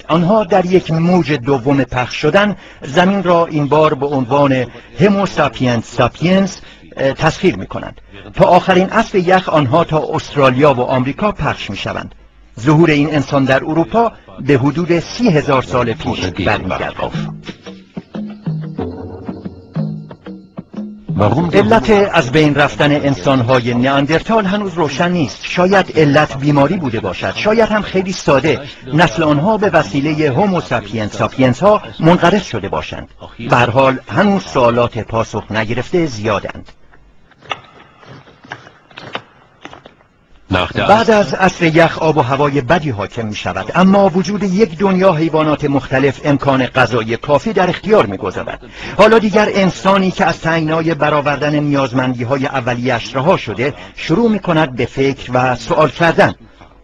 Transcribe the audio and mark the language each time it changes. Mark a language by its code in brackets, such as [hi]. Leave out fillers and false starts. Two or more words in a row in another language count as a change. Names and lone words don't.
[fa] آنها در یک موج دوم پخش شدن زمین را این بار به عنوان هومو ساپینس ساپینس تسخیر می‌کنند. تا آخرین عصر یخ آنها تا استرالیا و آمریکا پخش می‌شوند. ظهور این انسان در اروپا به حدود 30,000 سال پیش برمی‌گردد. [de] Warum der [fa] علت از بین رفتن انسان‌های نیاندرتال هنوز روشن نیست. شاید علت بیماری بوده باشد، شاید هم خیلی ساده نسل آنها به وسیله هومو ساپینس ها منقرض شده باشند. به هر حال هنوز سوالات پاسخ نگرفته زیادند. [de] nach der [fa] بعد از عصر یخ آب و هوای بدی حاکم می شود، اما وجود یک دنیا حیوانات مختلف امکان غذایی کافی در اختیار می گذارد. حالا دیگر انسانی که از تنگنای برآوردن نیازمندی های اولیه‌اش رها شده شروع می کند به فکر و سوال کردن.